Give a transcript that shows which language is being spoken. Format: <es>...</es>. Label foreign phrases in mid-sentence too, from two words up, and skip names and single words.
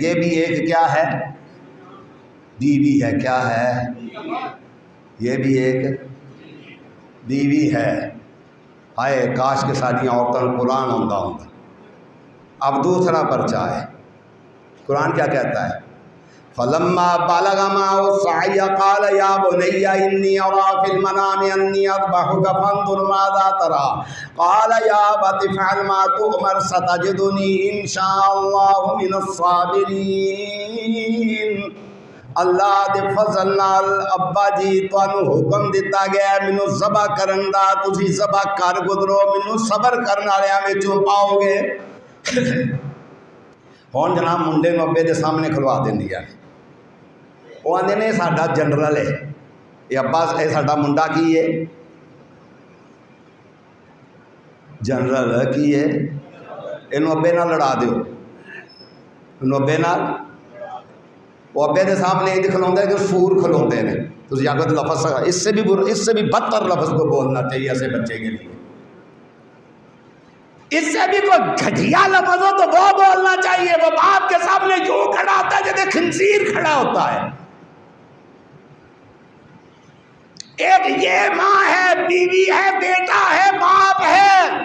<ur>یہ بھی ایک کیا ہے؟ بیوی ہے۔ کیا ہے؟ یہ بھی ایک بیوی ہے۔ ہائے کاش کے ساری عورتوں کو قرآن آتا ہوں۔ اب دوسرا پرچہ ہے، قرآن کیا کہتا ہے؟</ur> <ar>فَلَمَّا بَلَغَ مَعَهُ السَّعْيَ قَالَ يَا بُنَيَّ إِنِّي أَرَىٰ فِي الْمَنَامِ أَنِّي أَذْبَحُكَ فَانظُرْ مَاذَا تَرَىٰ قَالَ يَا أَبَتِ افْعَلْ مَا تُؤْمَرُ سَتَجِدُنِي إِن شَاءَ اللَّهُ مِنَ الصَّابِرِينَ۔</ar> <pa>اللہ دے فضل نال ابا جی تانوں حکم دیتا گیا ہے مینوں ذبح کرن دا، تسی ذبح کر گزرو، مینوں صبر کرن والیاں وچوں پاؤ گے۔ ہن جناب منڈے نوں ابے دے سامنے کھلوا دیندی ہے، وہ آندے نے ساڈا جنرل ہے، یہ ابا یہ ساڈا منڈا کی ہے، جنرل کی ہے، اینوں ابے نال لڑا دیو، اینوں ابے نال۔ وہ ابے دے سامنے انج کھلوندے کہ سور کھلوندے نے،</pa> <ur>تسی آگے لفظ اس سے بھی بدتر لفظ کو بولنا چاہیے ایسے بچے کے لیے، اس سے بھی کوئی گھٹیا لفظ ہو تو وہ بولنا چاہیے۔ وہ باپ کے سامنے یوں کھڑا ہوتا ہے جیسے خنزیر کھڑا ہوتا ہے۔ ایک یہ ماں ہے، بیوی ہے، بیٹا ہے، باپ ہے۔</ur>